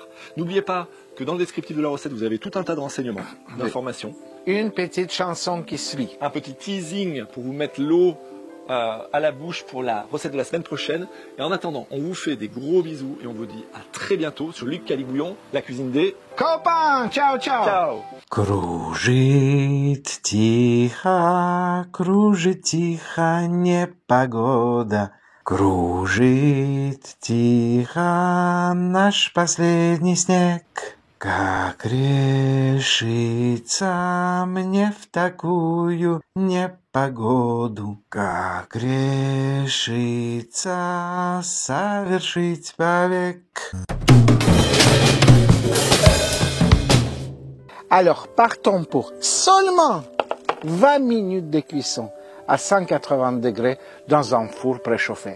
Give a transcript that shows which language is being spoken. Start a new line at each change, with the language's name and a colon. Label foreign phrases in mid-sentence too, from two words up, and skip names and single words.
French: N'oubliez pas que dans le descriptif de la recette, vous avez tout un tas de renseignements, d'informations. Une petite chanson qui suit. Un petit teasing pour vous mettre l'eau à la bouche pour la recette de la semaine prochaine. Et en attendant, on vous fait des gros bisous et on vous dit à très bientôt sur Luc, Alix, Bouillon, la cuisine des... Copains, ciao, ciao. Ciao!
Russian: Кружит тихо непогода. Кружит тихо наш последний снег. Как решиться мне в такую непогоду? Как решиться совершить побег?
French: Alors, partons pour seulement 20 minutes de cuisson à 180 degrés dans un four préchauffé.